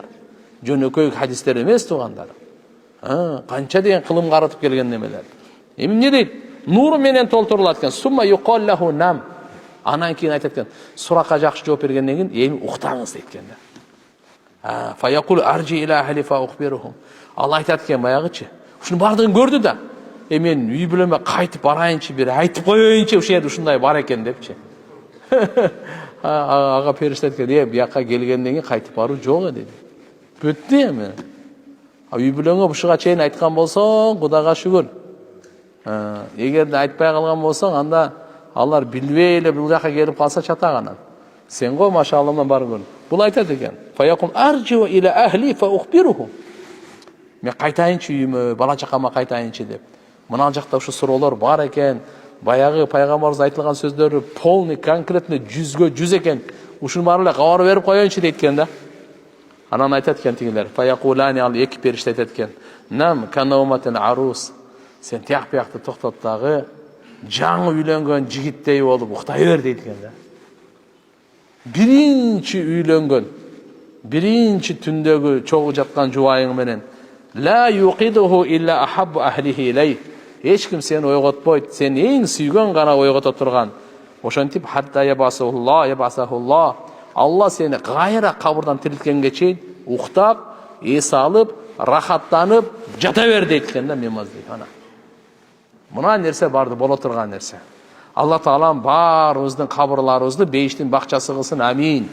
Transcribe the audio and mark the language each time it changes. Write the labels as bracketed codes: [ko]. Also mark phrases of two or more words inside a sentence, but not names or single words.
[ky] Жөнөкөй хадистер эмес тугандар. Канча деген кылым каратып келген немелер. Эмне дейт? Нур менен толтурулат экен. [ar] ثم يقال له نم. [ky] Анан кийин айтат экен, суракка жакшы жооп бергенден кийин эми уктаңыз дейт экен да. [ar] فيقول أرجع إلى أهلي فأخبرهم. [ky] Алла айтат экен баягычы. Ушуну бардыгын көрдү да. Мен үй бүлөмө кайтып барайынчы, бир айтып коеюнчу, ушул жерде ушундай бар экен депчи. Ага периште экен, бияка келгенден кийин кайтып баруу жок деди. Бүттү эми. Үй бүлөңө ушуга чейин айткан болсоң, Кудайга шүгүр. Эгерде айтпай калган болсоң, анда алар билбей эле бул жака келип калса чатаганан. Сен го машаллахдан баргын. Бул айтат экен. [ar] فيقول أرجع إلى أهلي فأخبرهم. [ky] Мен кайтайынчы үйүмө, бала чакама кайтайынчы деп. Мына жакта ушу суроолор бар экен. Баягы пайгамбарыбыз айтылган сөздөрү [ru] полный, конкретно [ky] 100гө 100 экен. Ушуну баары эле кабар берип коеюнчу дейт экен да. Анан айтат экен тигилер. Фаяқулани ал эки периште айтат экен. [ar] نم كنومة العروس. [ky] Сен тияк-пиякты токтот дагы жаңы үйлөнгөн жигиттей болуп уктай бер дейт экен да. Биринчи үйлөнгөн, биринчи түндөгү чогуу жаткан жубайың менен [ar] لا يوقظه إلا أحب أهله إليه. [ky] Эч ким сени ойготпойт, сен эң сүйгөн гана ойгото турган. Ошентип [ar] حتى يبعثه الله. [ky] Алла сени кайра кабырдан тирилткенге чейин уктап, эс алып, рахаттанып жата бер дейт экен да мемаз дейт ана. Мына нерсе барды боло турган нерсе. Алла Таалам баарыбыздын кабырларыбызды бейиштин бакчасы кылсын, амин.